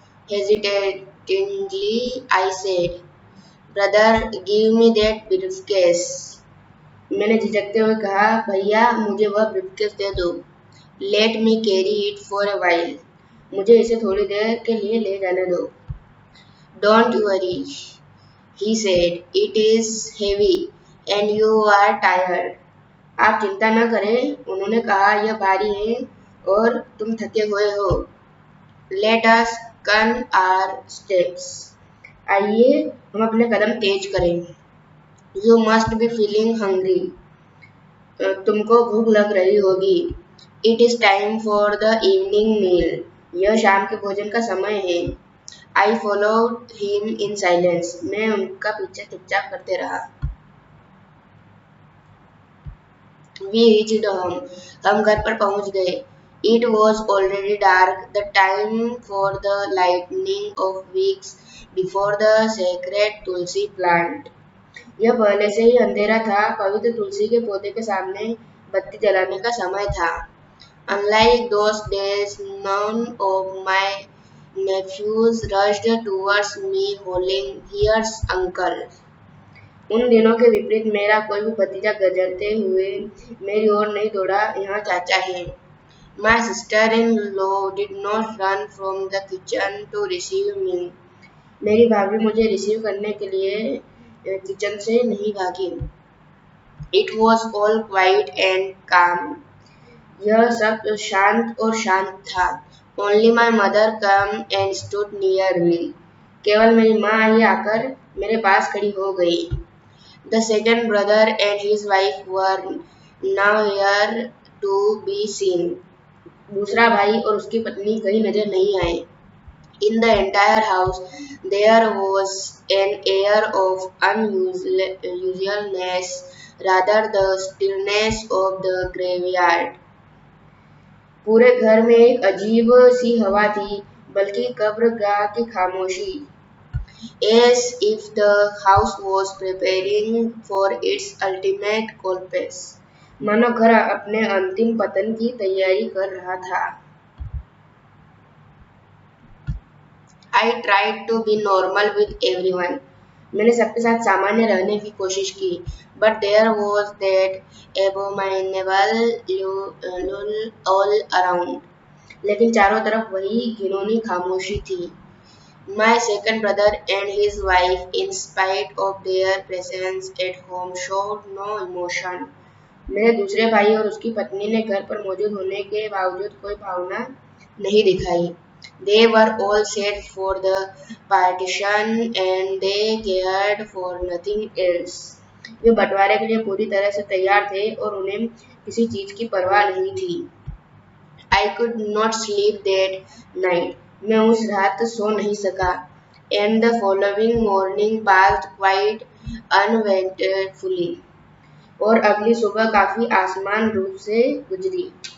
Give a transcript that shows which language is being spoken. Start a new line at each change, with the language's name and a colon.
English: Hesitatingly, I said, "Brother, give me that briefcase."
Hindi: मैंने झिझकते हुए कहा, भैया मुझे वह ब्रीफकेस दे दो।
English: Let me carry it for a while.
Hindi: मुझे इसे थोड़ी देर के लिए ले जाने दो।
English: Don't worry, he said, it is heavy and you are tired.
Hindi: आप चिंता न करें, उन्होंने कहा, यह भारी है और तुम थके हुए हो।
English: Let us gun our steps.
Hindi: आइए हम अपने कदम तेज करें।
English: You must be feeling hungry.
Hindi: तुमको भूख लग रही होगी।
English: It is time for the evening meal.
Hindi: यह शाम के भोजन का समय है।
English: I followed him in silence.
Hindi: मैं उनका पीछा चुपचाप करते रहा।
English: We reached home.
Hindi: हम घर पर पहुंच गए।
English: It was already dark, the time for the lighting of wicks before the sacred tulsi plant.
Hindi: यह पहले से ही अंधेरा था, पवित्र तुलसी के पौधे के सामने बत्ती जलाने का समय था।
English: Unlike those days, none of my nephews rushed towards me holding, "Here's uncle."
Hindi: उन दिनों के विपरीत मेरा कोई भी भतीजा गरजते हुए मेरी ओर नहीं दौड़ा, यहाँ चाचा है।
English: My sister-in-law did not run from the kitchen to receive me.
Hindi: मेरी भाभी मुझे रिसीव करने के लिए किचन से नहीं भागी।
English: It was all quiet and calm.
Hindi: यह सब शांत और शांत था।
English: Only my mother came and stood near me.
Hindi: केवल मेरी माँ ही आकर मेरे पास खड़ी हो गई।
English: The second brother and his wife were nowhere to be seen.
Hindi: दूसरा भाई और उसकी पत्नी कहीं नजर नहीं आए।
English: In the entire house, there was an air of unusualness, rather the stillness of the graveyard.
Hindi: पूरे घर में एक अजीब सी हवा थी, बल्कि कब्रगाह की खामोशी।
English: As if the house was preparing for its ultimate collapse.
Hindi: मानो घर अपने अंतिम पतन की तैयारी कर रहा था।
English: I tried to be normal with everyone.
Hindi: मैंने सबके साथ सामान्य रहने की कोशिश की,
English: but there was that abominable lull all around.
Hindi: लेकिन चारों तरफ वही घिनौनी खामोशी थी।
English: My second brother and his wife, in spite of their presence at home, showed no emotion.
Hindi: मेरे दूसरे भाई और उसकी पत्नी ने घर पर मौजूद होने के बावजूद कोई भावना नहीं दिखाई।
English: They were all set for the partition and they cared for nothing else.
Hindi: वे बंटवारे के लिए पूरी तरह से तैयार थे और उन्हें किसी चीज की परवाह नहीं थी।
English: I could not sleep that night.
Hindi: मैं उस रात सो नहीं सका।
English: And the following morning passed quite uneventfully.
Hindi: और अगली सुबह काफी असमान रूप से गुजरी।